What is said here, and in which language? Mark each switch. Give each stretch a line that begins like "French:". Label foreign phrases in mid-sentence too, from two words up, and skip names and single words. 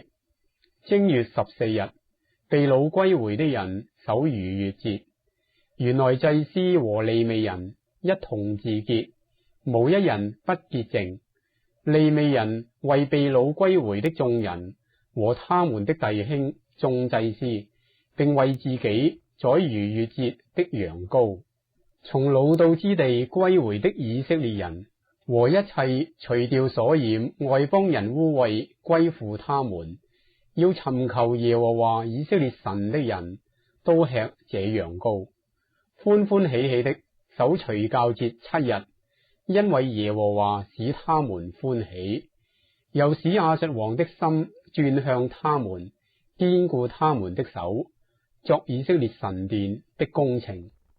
Chinese: 正月14日，被擄歸回的人守逾越節， 原來祭司和利未人一同自潔，無一人不潔淨。利未人為被擄歸回的眾人和他們的弟兄眾祭司，並為自己宰逾越節的羊羔。從擄到之地歸回的以色列人和一切除掉所染外邦人污穢歸附他們，要尋求耶和華以色列神的人，都吃這羊羔，歡歡喜喜的守除酵節7日，因為耶和華使他們歡喜，又使亞述王的心轉向他們，堅固他們的手，作以色列神殿的工程。